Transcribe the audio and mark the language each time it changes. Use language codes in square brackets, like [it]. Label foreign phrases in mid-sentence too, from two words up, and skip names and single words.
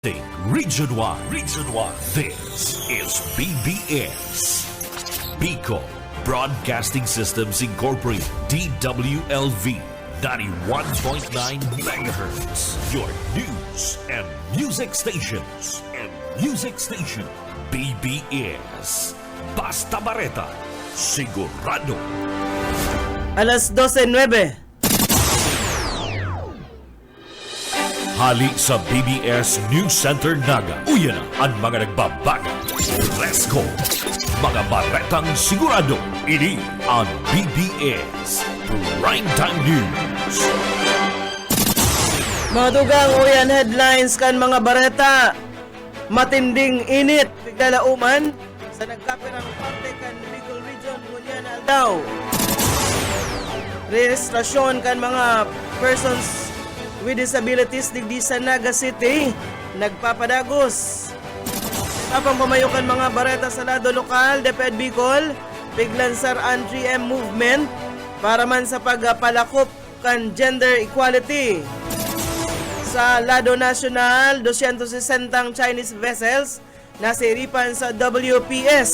[en] Region 1. Region 1. This is BBS. Bicol Broadcasting Systems Incorporated. DWLV. 91.9 megahertz. Your news and music stations. [bik] BBS. Basta Bareta. Sigurado. Alas 12:09. Hali sa BBS News Center Naga. Uyan na ang mga nagbabaga. [en] Let's go! [bik] Mga baretang sigurado. Ini ang BBS Primetime News. Mga dugang uyan headlines kan mga bareta. Matinding init. Biglalauman sa nagkapirang parte kan Bicol Region. Ngunyan aldaw. Rehistrasyon kan mga [en] persons with disabilities [bik] digdi sa Naga City nagpapadagos. Apang pumayukan mga bareta sa lado lokal, DepEd Bicol, biglansar ang 3M movement para man sa pagpalakop kan [en] gender equality. [bik] Sa lado national, 260 [en] Chinese vessels [bik] nasiripan sa WPS.